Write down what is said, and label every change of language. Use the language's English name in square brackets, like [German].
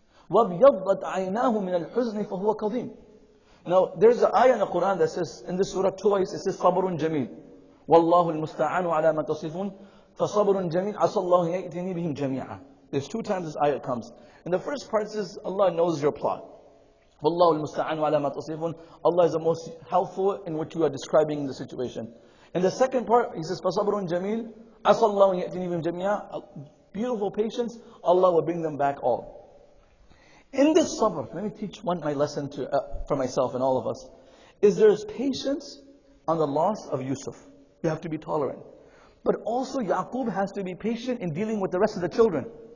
[Arabic] وَابْيَضَّتْ عَيْنَاهُ مِنَ الْحُزْنِ فَهُوَ كَظِيمٌ. [English] Now there's an ayah in the Quran that says, in this surah twice, it says [Arabic] صَبْرٌ جَمِيلٌ وَاللَّهُ الْمُسْتَعَانُ عَلَى مَا تَصِفُونَ فَصَبْرٌ جَمِيلٌ عَسَى اللَّهُ يَأْتِنِي بِهِمْ جَمِيعًا. [English] There's two times this ayah comes. In the first part it says, Allah knows your plot. [Arabic] وَاللَّهُ الْمُسْتَعَانُ عَلَى مَا تَصِفُونَ. [English] Allah is the most helpful in what you are describing in the situation. In the second part, he says, [Arabic] فَصَبْرٌ جَمِيلٌ عَسَى اللَّهُ يَأْتِنِي بِهِمْ جَمِيعًا. [English] Beautiful patience, Allah will bring them back all. In this sabr, let me teach my lesson for myself and all of us, is there's patience on the loss of Yusuf. You have to be tolerant. But also Yaqub has to be patient in dealing with the rest of the children.